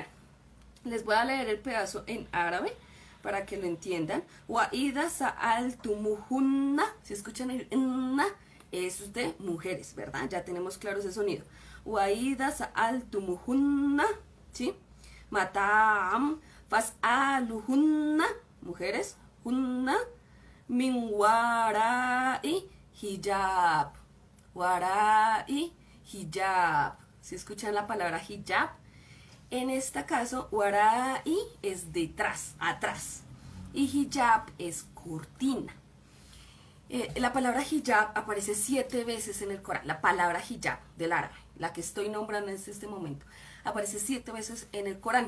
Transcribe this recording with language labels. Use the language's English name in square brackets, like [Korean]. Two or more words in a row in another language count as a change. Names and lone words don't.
[Spanish] Les voy a leer el pedazo en árabe para que lo entiendan. [Arabic] وإذا سألتموهن, [Spanish] si escuchan el na, eso es de mujeres, ¿verdad? Ya tenemos claro ese sonido. [Arabic] وإذا سألتموهن, [Spanish] ¿sí? [Arabic] متاعا فاسألوهن, mujeres, هن من وراء حجاب. وراء حجاب. [Spanish] Si escuchan la palabra hijab, en este caso, warai es detrás, atrás. Y hijab es cortina. La palabra hijab aparece 7 veces en el Corán. La palabra hijab del árabe, la que estoy nombrando en este momento, aparece 7 veces en el Corán.